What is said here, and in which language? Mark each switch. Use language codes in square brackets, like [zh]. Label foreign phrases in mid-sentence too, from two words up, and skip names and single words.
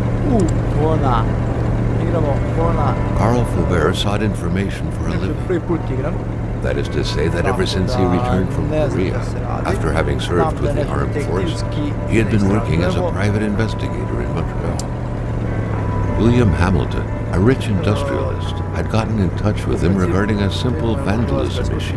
[sr] Kona. Igramo Kona. [en] Carl Faubert sought information for a living. [sr] Prvi put igram. [en] That is to say that ever since he returned from Korea, after having served with the armed force, he had been working as a private investigator in Montreal. William Hamilton, a rich industrialist, had gotten in touch with him regarding a simple vandalism issue.